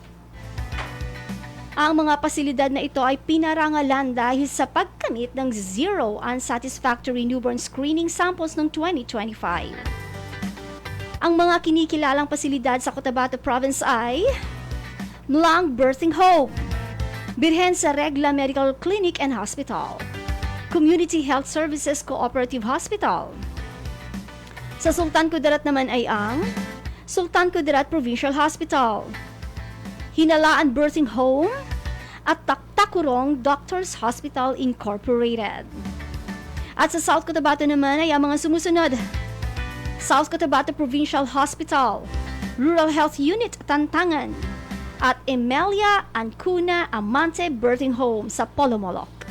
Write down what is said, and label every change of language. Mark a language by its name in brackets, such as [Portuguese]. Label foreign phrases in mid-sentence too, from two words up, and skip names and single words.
[Filipino] Ang mga pasilidad na ito ay pinarangalan dahil sa pagkamit ng [English] zero unsatisfactory newborn screening samples [Filipino] noong 2025. Ang mga kinikilalang pasilidad sa Cotabato Province ay Mlang Birthing Home, Birhen sa Regla Medical Clinic and Hospital, Community Health Services Cooperative Hospital. Sa Sultan Kudarat naman ay ang Sultan Kudarat Provincial Hospital, Hinalaan Birthing Home at Taktakurong Doctors Hospital Incorporated. At sa South Cotabato naman ay ang mga sumusunod: South Cotabato Provincial Hospital, Rural Health Unit Tantangan, at Emilia Ancuna Amante Birthing Home sa Polomolok.